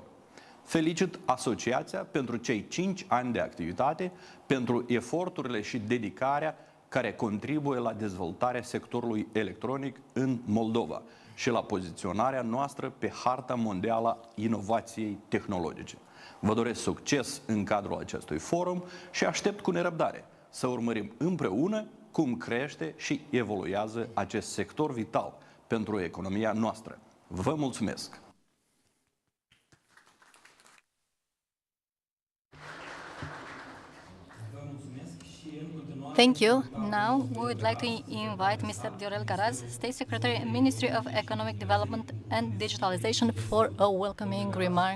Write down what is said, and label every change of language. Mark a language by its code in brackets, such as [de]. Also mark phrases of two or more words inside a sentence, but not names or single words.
[ro] Felicit asociația pentru cei 5 ani de activitate, pentru eforturile și dedicarea care contribuie la dezvoltarea sectorului electronic în Moldova și la poziționarea noastră pe harta mondială a inovației tehnologice. Vă doresc succes în cadrul acestui forum și aștept cu nerăbdare să urmărim împreună cum crește și evoluează acest sector vital pentru economia noastră. Vă mulțumesc! [en] Thank you. Now, we would like to invite Mr. Viorel Garaz, State Secretary, Ministry of Economic Development and Digitalization, for a welcoming remark.